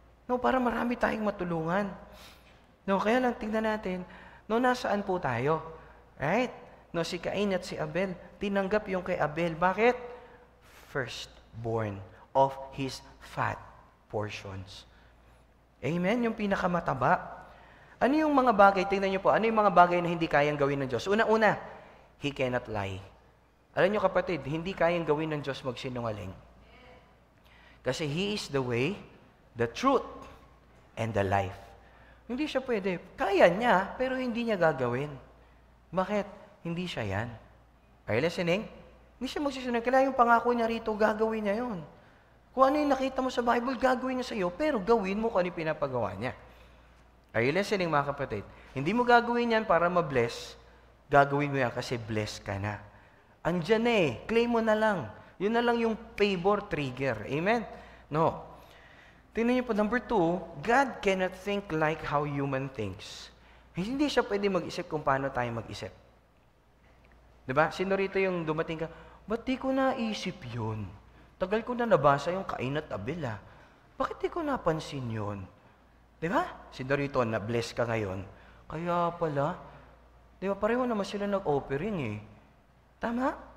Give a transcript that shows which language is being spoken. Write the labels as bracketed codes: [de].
[tl] No, para marami tayong matulungan. No, kaya lang tingnan natin, no, nasaan po tayo? Right? No, si Cain at si Abel, tinanggap yung kay Abel. Bakit? [en] Firstborn of his fat portions. [tl] Amen? Yung pinakamataba. Ano yung mga bagay, tingnan niyo po, ano yung mga bagay na hindi kayang gawin ng Diyos? Una-una, [en] He cannot lie. [tl] Alam niyo kapatid, hindi kayang gawin ng Diyos magsinungaling. [en] Kasi He is the way, the truth, and the life. [tl] Hindi siya pwede. Kaya niya, pero hindi niya gagawin. Bakit? Hindi siya yan. [en] Are you listening? [tl] Hindi siya magsisunod. Kailangan yung pangako niya rito, gagawin niya yun. Kung ano yung nakita mo sa Bible, gagawin niya sa iyo, pero gawin mo kung ano yung pinapagawa niya. [en] Are you listening, [tl] mga kapatid? Hindi mo gagawin yan para ma-bless. Gagawin mo yan kasi bless ka na. Andyan na eh. Claim mo na lang. Yun na lang yung favor trigger. Amen? No. Tingnan niyo po, number 2, God cannot think like how human thinks. Hindi siya pwede mag-isip kung paano tayo mag-isip. Diba? Sino rito yung dumating ka, ba't di ko naisip yun? Tagal ko na nabasa yung Cain at Abel ah. Bakit di ko napansin yun? Diba? Sino rito, na-bless ka ngayon? Kaya pala, diba, pareho naman sila nag-offering eh. Tama?